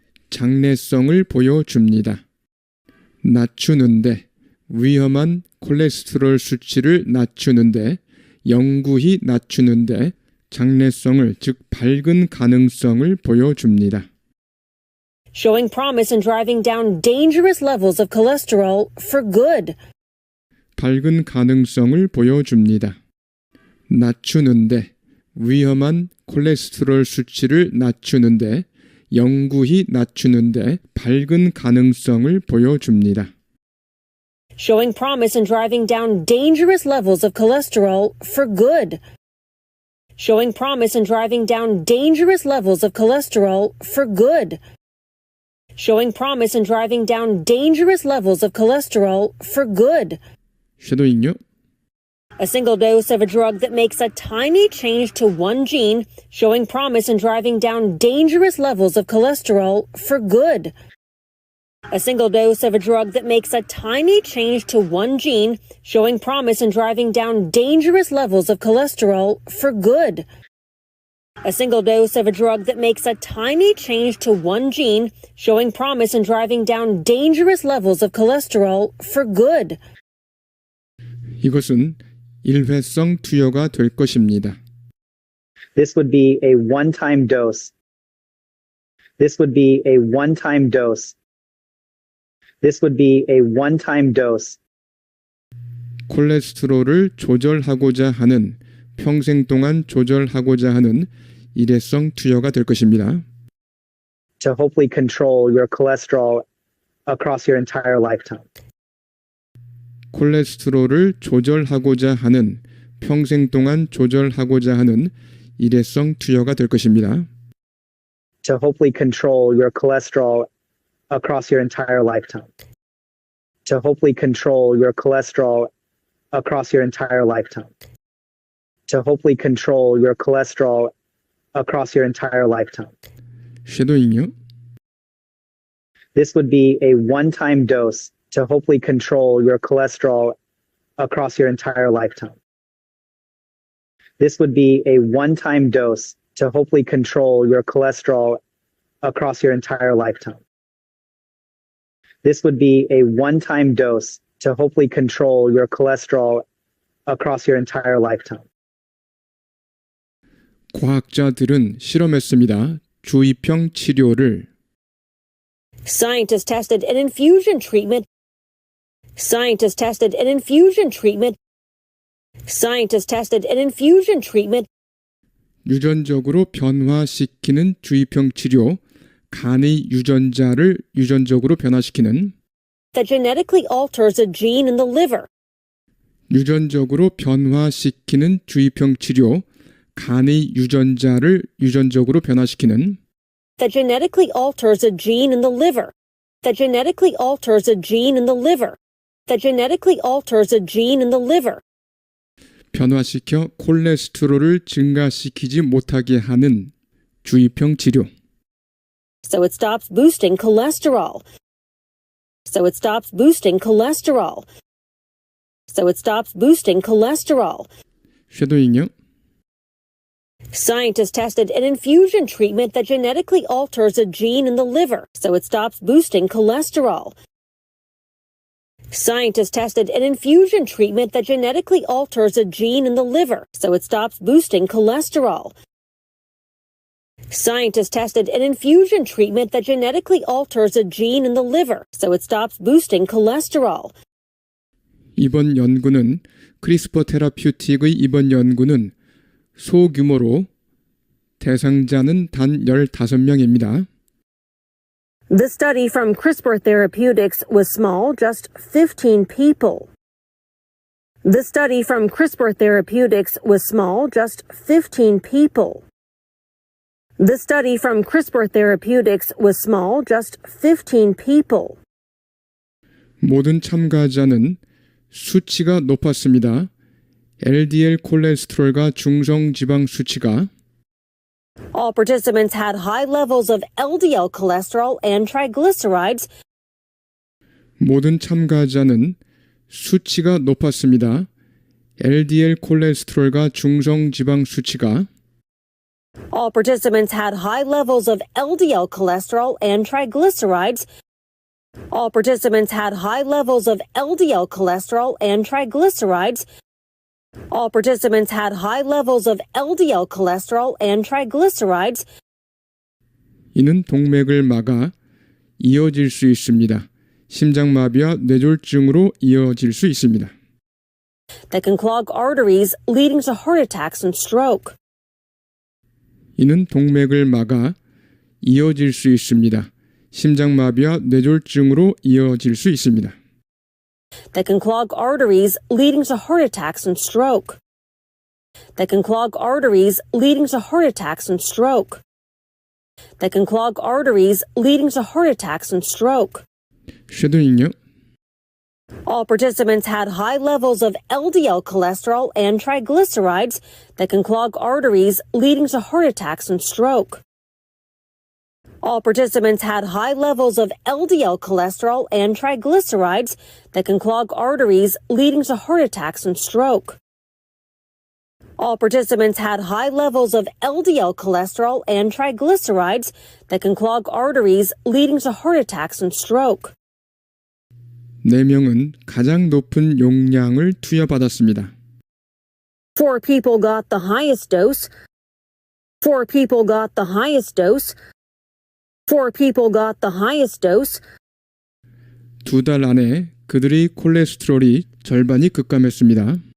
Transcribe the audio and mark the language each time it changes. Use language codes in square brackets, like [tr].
[ko] 장래성을 보여줍니다. 낮추는데 위험한 콜레스테롤 수치를 낮추는데 영구히 낮추는데 장래성을 즉 밝은 가능성을 보여줍니다. [en] Showing promise in driving down dangerous levels of cholesterol for good. [ko] 밝은 가능성을 보여줍니다. 낮추는데 위험한 콜레스테롤 수치를 낮추는데 영구히 낮추는데 밝은 가능성을 보여줍니다. [en] Showing promise in driving down dangerous levels of cholesterol for good. Showing promise in driving down dangerous levels of cholesterol for good. Showing promise in driving down dangerous levels of cholesterol for good. [ko] 쉐도잉요. [en] A single dose of a drug that makes a tiny change to one gene, showing promise in driving down dangerous levels of cholesterol for good. A single dose of a drug that makes a tiny change to one gene, showing promise in driving down dangerous levels of cholesterol for good. A single dose of a drug that makes a tiny change to one gene, showing promise in driving down dangerous levels of cholesterol for good. [ko] 이것은 일회성 투여가 될 것입니다. [en] This would be a one-time dose. This would be a one-time dose. This would be a one-time dose. [ko] 콜레스테롤을 조절하고자 하는 평생 동안 조절하고자 하는 일회성 투여가 될 것입니다. [en] to hopefully control your cholesterol across your entire lifetime. [ko] 콜레스테롤을 조절하고자 하는, 평생 동안 조절하고자 하는 일회성 투여가 될 것입니다. [en] To hopefully control your cholesterol across your entire lifetime. To hopefully control your cholesterol across your entire lifetime. To hopefully control your cholesterol across your entire lifetime. [ko] 쉐도잉요. [en] This would be a one-time dose to hopefully control your cholesterol across your entire lifetime. This would be a one-time dose to hopefully control your cholesterol across your entire lifetime. This would be a one-time dose to hopefully control your cholesterol across your entire lifetime. [ko] 과학자들은 실험했습니다. 주입형 치료를. [en] Scientists tested an infusion treatment. Scientists tested an infusion treatment. Scientists tested an infusion treatment [ko] 유전적으로 변화시키는 주입형 치료, 간의 유전자를 유전적으로 변화시키는, [en] that genetically alters a gene in the liver. [ko] 유전적으로 변화시키는 주입형 치료, 간의 유전자를 유전적으로 변화시키는, [en] that genetically alters a gene in the liver. That genetically alters a gene in the liver. That genetically alters a gene in the liver. [ko] 변화시켜 콜레스테롤을 증가시키지 못하게 하는 주입형 치료. [en] So it stops boosting cholesterol. So it stops boosting cholesterol. So it stops boosting cholesterol. [ko] 쉐도잉요. [en] Scientists tested an infusion treatment that genetically alters a gene in the liver, so it stops boosting cholesterol. Scientists tested an infusion treatment that genetically alters a gene in the liver, so it stops boosting cholesterol. Scientists tested an infusion treatment that genetically alters a gene in the liver, so it stops boosting cholesterol. [ko] 이번 연구는 크리스퍼 테라퓨틱의 이번 연구는 소규모로 대상자는 단 15명입니다. [en] The study from CRISPR Therapeutics was small, just 15 people. The study from CRISPR Therapeutics was small, just 15 people. The study from CRISPR Therapeutics was small, just 15 people. [ko] 모든 참가자는 수치가 높았습니다. LDL 콜레스테롤과 중성 지방 수치가 [en] All participants had high levels of LDL cholesterol and triglycerides. [ko] 모든 참가자는 수치가 높았습니다. LDL 콜레스테롤과 중성 지방 수치가 [en] All participants had high levels of LDL cholesterol and triglycerides. All participants had high levels of LDL cholesterol and triglycerides. All participants had high levels of LDL cholesterol and triglycerides. [ko] 이는 동맥을 막아 이어질 수 있습니다. 심장마비와 뇌졸중으로 이어질 수 있습니다. [en] That can clog arteries, leading to heart attacks and stroke. [ko] 이는 동맥을 막아 이어질 수 있습니다. 심장마비와 뇌졸중으로 이어질 수 있습니다. [en] That can clog arteries, leading to heart attacks and stroke. That can clog arteries, leading to heart attacks and stroke. That can clog arteries, leading to heart attacks and stroke. [ko] 쉐도잉요. [en] All participants had high levels of LDL cholesterol and triglycerides that can clog arteries, leading to heart attacks and stroke. All participants had high levels of LDL cholesterol and triglycerides that can clog arteries, leading to heart attacks and stroke. All participants had high levels of LDL cholesterol and triglycerides that can clog arteries, leading to heart attacks and stroke. [ko] 4명은 가장 높은 용량을 투여받았습니다. [en] 4 people got the highest dose. 4 people got the highest dose. 4 people got the highest dose. [ko] 2달 안에 그들의 콜레스테롤이 절반이 급감했습니다.